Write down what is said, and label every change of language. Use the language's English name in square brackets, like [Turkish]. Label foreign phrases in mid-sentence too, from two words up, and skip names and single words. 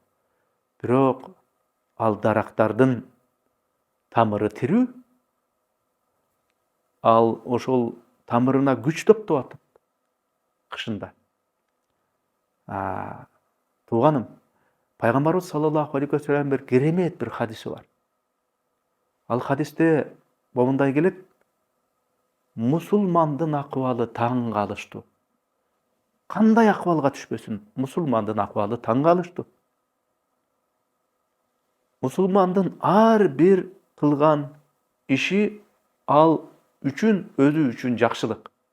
[Kyrgyz] Бирок ал дарактардын тамыры тирүү. Ал ошол тамырына күч топтоп атат кышында. Тууганым, пайгамбарыбыз [Arabic] صلى الله عليه وسلم [Kyrgyz] бир керемет бир хадиси бар. Ал хадисте момундай келет: мусулмандын акыбалы таң калыштуу. Кандай акыбалга түшпөсүн, мусулмандын акыбалы таң калыштуу. Мусулмандын ар бир кылган иши ал үчүн, өзү үчүн жакшылык.